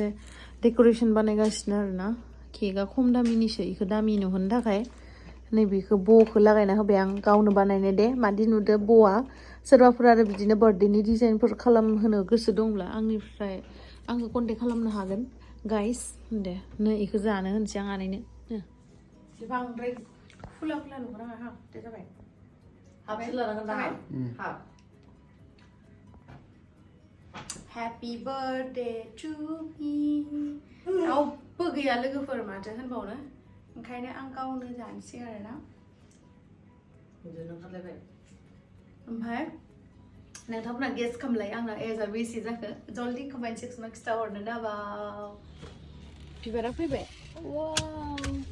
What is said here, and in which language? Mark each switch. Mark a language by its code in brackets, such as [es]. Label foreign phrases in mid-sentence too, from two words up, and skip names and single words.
[brx] डेक'रेसन बानायगासिनो आरो ना केकआ खम दामिनिसो बेखौ दामि नुहोनो थाखाय नैबेखौ ब'खौ लागायना होबाय आं गावनो बानायनाय दे मादि नुदो ब'आ सोरबाफोर आरो बिदिनो बार्थडेनि डिजाइनफोर खालामहोनो गोसो दंब्ला आंनिफ्राय आंखौ कन्टेक्ट खालामनो हागोन गाइस दे नै बेखौ जानो होनसै आं आनैनो बांद्राय खुला नुगोन आंहा हा दे जाबाय हाबसो लानांगोन दा हाब [en] Happy birthday to me [brx] रावबो गैया लोगोफोर माथो होनबावनो ओंखायनो आं गावनो जानोसै आरो ना ओमफ्राय नोंथांमोना गेस खालामलाय आंना एजआ बेसे जाखो जल्दि कमेन्ट सेक्सनाव खिन्थाहरनो दाबाव बिबारा फैबाय वाव